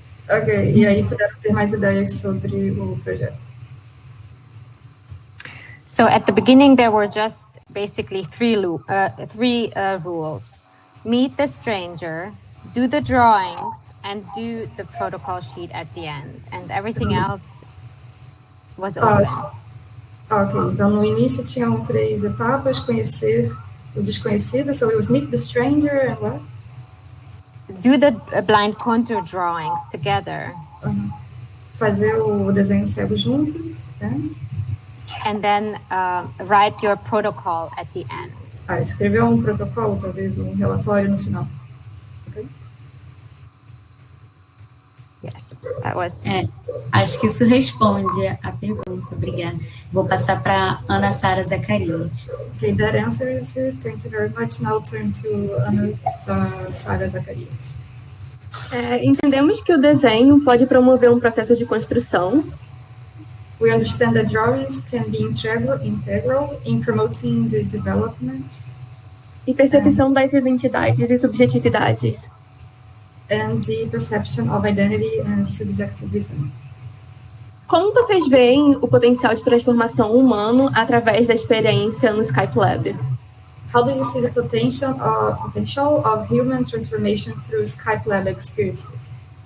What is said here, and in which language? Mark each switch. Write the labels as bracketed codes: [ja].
[pt] Ok, e aí puderam ter mais ideias sobre o projeto. [en] So at the beginning, there were just basically three rules: meet the stranger, do the drawings, and do the protocol sheet at the end. And everything else was open. [pt] Ok, então no início tinham 3 etapas: conhecer o desconhecido, [en] so it was meet the stranger and what? Do the blind contour drawings together. [pt] Fazer o desenho cego juntos, né? [en] And then write your protocol at the end. [pt] Escrever protocolo, talvez relatório no final. [en] Okay? Yes, that was. [pt] Acho que isso responde a pergunta. Obrigada. Vou passar para Ana Sara Zacarias. [en] Okay, that answers it. Thank you very much. Now turn to Ana Sara Zacarias. [pt] Entendemos que o desenho pode promover um processo de construção. [en] We understand that drawings can be integral in promoting the development. [pt] E percepção das identidades e subjetividades. [en] And the perception of identity and subjectivism. [pt] Como vocês veem o potencial de transformação humano através da experiência no Skype Lab? [en] How do you see the potential of human transformation through Skype Lab experiences?